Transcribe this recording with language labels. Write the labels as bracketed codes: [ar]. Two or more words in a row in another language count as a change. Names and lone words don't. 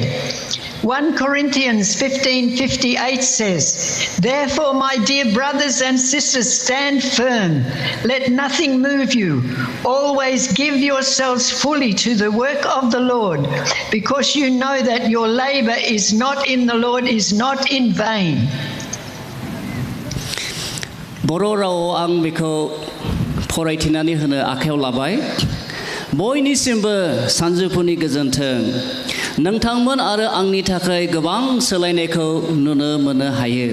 [en] 1 Corinthians 15:58 says, "Therefore, my dear brothers and sisters, stand firm. Let nothing move you. Always give yourselves fully to the work of the Lord, because you know that your labor is not in the Lord is not in vain." [brx] बर' रावाव आं बेखौ फरायथिनानै होनो आखायाव लाबाय। बयनिसिमबो सानजौफुनि गोजोन्थों। नोंथांमोन आरो आंनि थाखाय गोबां सोलायनायखौ नुनो मोननो हायो।